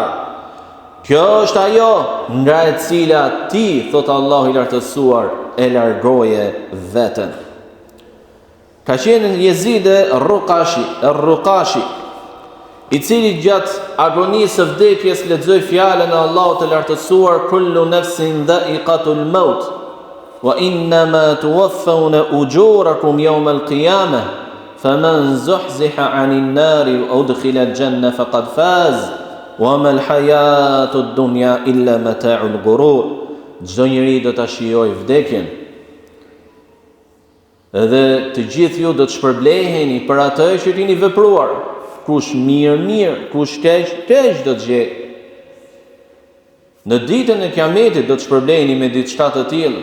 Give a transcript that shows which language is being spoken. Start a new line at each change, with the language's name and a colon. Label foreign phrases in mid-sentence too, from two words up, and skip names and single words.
Albanian: Kjo është ajo nga e cila ti, thot Allahu i lartësuar, e largoje veten. Ka qenë Jezid Ruqashi, i cili gjatë agonisë së vdekjes lexoi fjalën e Allahut të lartësuar,
Arabic: "كل نفس ذائقة الموت وإنما توفون أجوركم يوم القيامة, فمن زحزح عن النار وأدخل الجنة فقد فاز وما الحياة الدنيا إلا متاع الغرور."
Albanian: Çdo njeri do ta shijojë vdekjen. Edhe të gjithë ju do të shpërbleheni për atë që keni vepruar. Kush mirë, kush keq do të gjejë. Në ditën e Kiametit do të shpërbleheni me diçka të tillë.